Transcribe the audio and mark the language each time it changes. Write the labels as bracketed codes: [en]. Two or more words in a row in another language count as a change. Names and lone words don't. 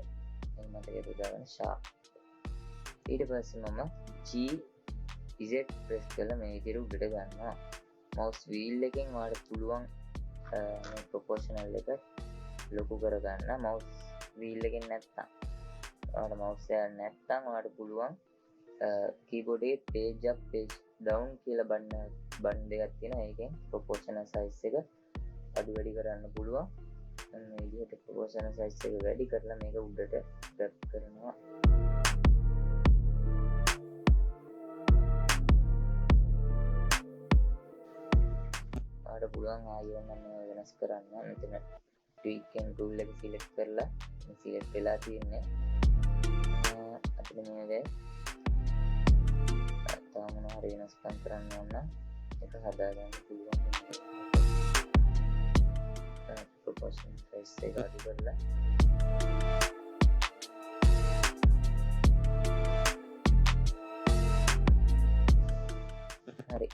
[si] මේ මතකයේ දාගන්න sharp. ඊට පස්සේ මම G Z press කරලා මේ විදිහට උඩට ගන්නවා. [en] mouse wheel [si] එකෙන් ඔයාලට පුළුවන් මේ proportional එක ලොකු කරගන්න. [en] mouse wheel [si] එකෙන් නැත්තම් ඔයාලට mouse එක නැත්තම් ඔයාලට පුළුවන් keyboard එකේ [en] page up page down [si] කියලා බටන් දෙකක් තියෙනවා. ඒකෙන් [en] proportional size [si] එක අඩු වැඩි කරන්න පුළුවන්. මේ විදිහට [en] proportional size [si] එක වැඩි කරලා මේක උඩට drag කරනවා. ඔයාලට පුළුවන් ආයෙත් මම වෙනස් කරන්න. මෙතන [en] tweak and tool [si] එක select කරලා select වෙලා තියෙන්නේ. අපිට මේක තාම මොනවාරි වෙනස්කම් කරන්න ඕන නම් ඒක හදාගන්න පුළුවන්. [en] proportion size [si] එක අඩු කරලා හරි.